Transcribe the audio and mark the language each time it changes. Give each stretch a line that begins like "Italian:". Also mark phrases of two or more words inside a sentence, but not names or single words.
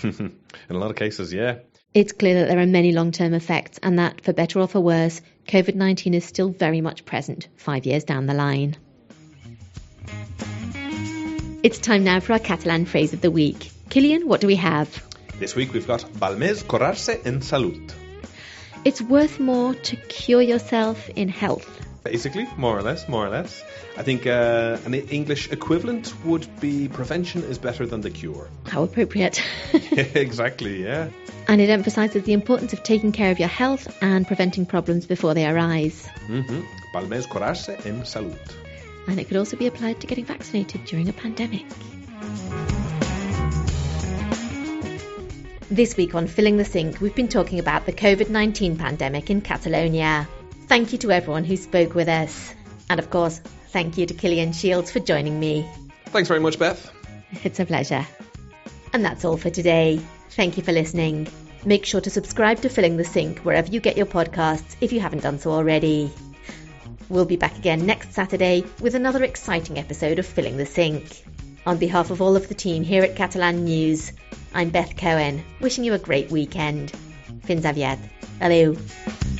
English: In a lot of cases, yeah. It's clear that there are many long-term effects, and that, for better or for worse, COVID-19 is still very much present 5 years down the line. It's time now for our Catalan phrase of the week. Cillian, what do we have? This week we've got
Catalan: val més curar-se en salut.
English: It's worth more to cure yourself in health. Basically, more or less. I think an English equivalent would be prevention is better than the cure. How appropriate. Exactly, yeah. And it emphasises the importance of taking care of your health and preventing problems before they arise.
Catalan: Val més curarse en salud.
English: And it could also be applied to getting vaccinated during a pandemic. This week on Filling the Sink, we've been talking about the Covid-19 pandemic in Catalonia. Thank you to everyone who spoke with us. And of course, thank you to Killian Shields for joining me. Thanks very much, Beth. It's a pleasure. And that's all for today. Thank you for listening. Make sure to subscribe to Filling the Sink wherever you get your podcasts if you haven't done so already. We'll be back again next Saturday with another exciting episode of Filling the Sink. On behalf of all of the team here at Catalan News, I'm Beth Cohen, wishing you a great weekend.
Catalan: Fins aviat. Adeu.